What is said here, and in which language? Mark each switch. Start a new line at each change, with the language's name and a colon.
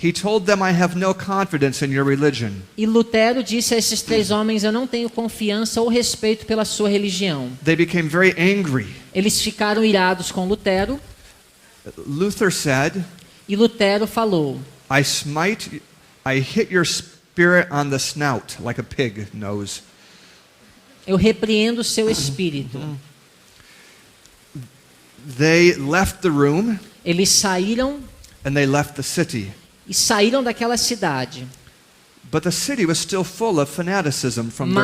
English: He told them, I have no confidence in your religion.
Portuguese: E Lutero disse a esses três homens: eu não tenho confiança ou respeito pela sua religião.
English: They became very angry.
Portuguese: Eles ficaram irados com Lutero.
English: Luther said,
Portuguese: E Lutero falou:
English: I hit your spirit on the snout like a pig knows.
Portuguese: eu repreendo o seu espírito.
English: They left the room
Portuguese: Eles saíram
English: and they left the city.
Portuguese: e saíram daquela cidade.
English: But the city was still full of fanaticism from their